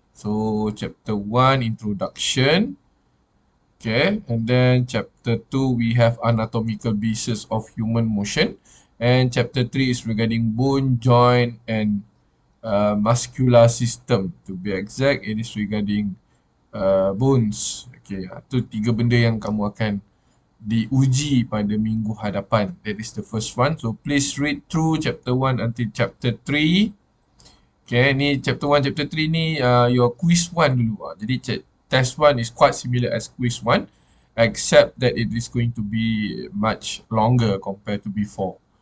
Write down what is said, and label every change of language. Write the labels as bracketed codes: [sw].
[en] So chapter 1 introduction. Okay, and then chapter 2 we have anatomical basis of human motion, and chapter 3 is regarding bone, joint, and muscular system. To be exact, it is regarding bones. [ms] Okay, itu tiga benda yang kamu akan diuji pada minggu hadapan. [en] That is the first one. So please read through chapter 1 until chapter 3. Okay, ni chapter 1, chapter 3 ni your quiz 1 dulu. Jadi test 1 is quite similar as quiz 1, except that it is going to be much longer compared to before.